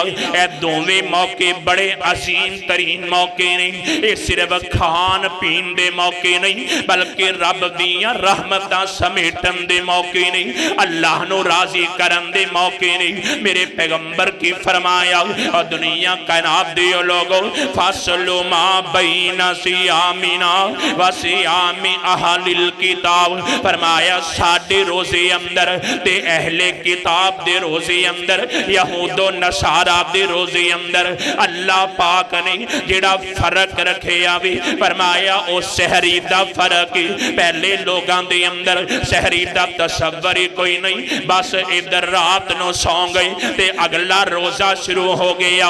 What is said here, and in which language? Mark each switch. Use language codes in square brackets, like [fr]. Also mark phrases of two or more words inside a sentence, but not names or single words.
[pa] اے دوویں موقعے بڑے عظیم ترین موقعے نیں. یہ صرف کھان پین دے موقعے نہیں بلکہ رب دیاں رحمتاں سمیٹن دے موقعے نیں، اللہ نوں راضی کرن دے موقعے نیں. میرے پیغمبر کی فرمایا اور دنیا کائنات دے لوگو [ar] فصل ما بين صيامنا وصيام أهل الكتاب. [pa] فرمایا ساڈے روزے اندر تے اہل کتاب دے روزے اندر، یہود و نصاریٰ دے روزے اندر اللہ پاک نے جہڑا فرق رکھے آوے فرمایا او سحری دا فرق. پہلے لوگاں دے اندر سحری دا تصور ہی کوئی نہیں، بس ادھر رات نوں سوں گئے تے اگلا روزہ شروع ہو گیا.